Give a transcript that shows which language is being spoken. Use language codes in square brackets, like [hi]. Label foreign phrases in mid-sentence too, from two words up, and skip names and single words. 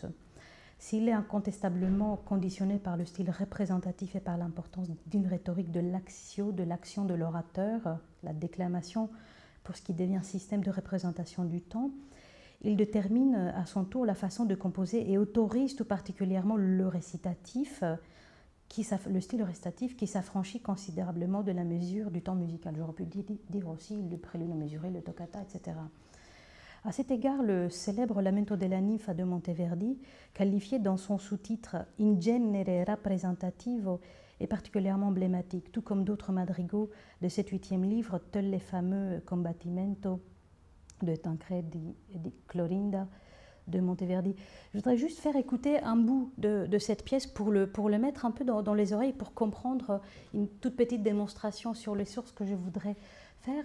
[fr] S'il est incontestablement conditionné par le style représentatif et par l'importance d'une rhétorique de l'action de l'orateur, la déclamation, pour ce qui devient système de représentation du temps, il détermine à son tour la façon de composer et autorise tout particulièrement le récitatif, le style récitatif qui s'affranchit considérablement de la mesure du temps musical. J'aurais pu dire aussi le prélude mesuré, le toccata, etc. À cet égard, le célèbre Lamento della ninfa de Monteverdi, qualifié dans son sous-titre In genere rappresentativo, est particulièrement emblématique, tout comme d'autres madrigaux de cet 8e livre, tels les fameux Combattimento de Tancredi et de Clorinda de Monteverdi. Je voudrais juste faire écouter un bout de cette pièce pour le mettre un peu dans les oreilles, pour comprendre une toute petite démonstration sur les sources que je voudrais faire.